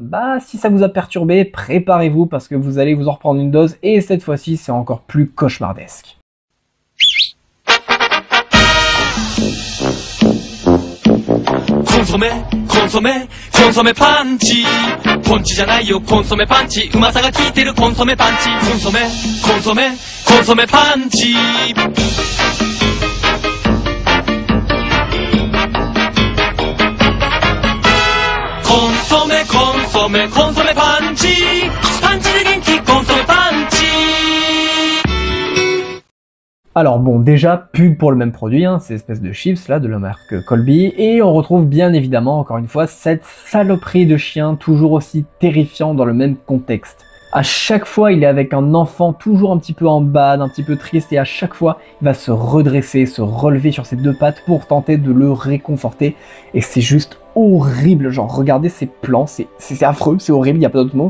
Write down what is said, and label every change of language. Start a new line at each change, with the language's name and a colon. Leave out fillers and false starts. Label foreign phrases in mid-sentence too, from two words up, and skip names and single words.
French: Bah, si ça vous a perturbé, préparez-vous parce que vous allez vous en reprendre une dose et cette fois-ci, c'est encore plus cauchemardesque.
Japanese: コンソメ、コンソメ、コンソメパンチ. Ponchi じゃないよ、コンソメパンチ。うまさが効いてるコンソメパンチ。コンソメ、コンソメ、コンソメパンチ。コンソメ、コンソメ、コンソメパンチ。パンチで元気、コンソメパンチ。 Alors bon, déjà, pub pour le même produit, hein, ces espèces de chips là, de la marque Colby, et on retrouve bien évidemment, encore une fois, cette saloperie de chien toujours aussi terrifiant dans le même contexte. À chaque fois, il est avec un enfant toujours un petit peu en bad, un petit peu triste, et à chaque fois, il va se redresser, se relever sur ses deux pattes pour tenter de le réconforter, et c'est juste horrible, genre regardez ces plans, c'est affreux, c'est horrible, il n'y a pas d'autre mot.